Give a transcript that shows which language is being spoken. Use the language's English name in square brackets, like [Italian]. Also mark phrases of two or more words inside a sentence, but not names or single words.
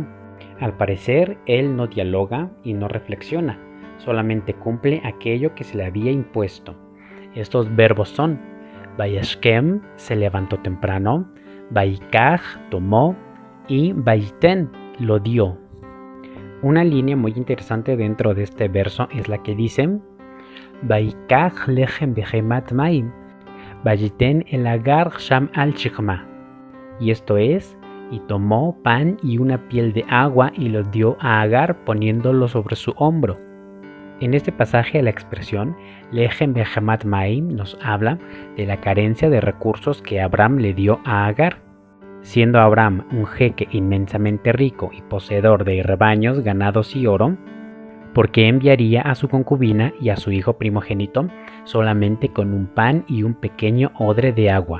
[Spanish] Al parecer, él no dialoga y no reflexiona, solamente cumple aquello que se le había impuesto. Estos verbos son: Vayashkem, se levantó temprano; Vayikach, tomó; y Vayiten, lo dio. Una línea muy interesante dentro de este verso es la que dice: [Hebrew] ויקח לחם וחמת מים, ויתן אל הגר שם על שכמה. [Spanish] Y esto es: y tomó pan y una piel de agua y lo dio a Agar, poniéndolo sobre su hombro. En este pasaje la expresión [Hebrew] לחם וחמת מים [Spanish] nos habla de la carencia de recursos que Abraham le dio a Agar. Siendo Abraham un jeque inmensamente rico y poseedor de rebaños, ganados y oro, ¿por qué enviaría a su concubina y a su hijo primogénito solamente con un pan y un pequeño odre de agua?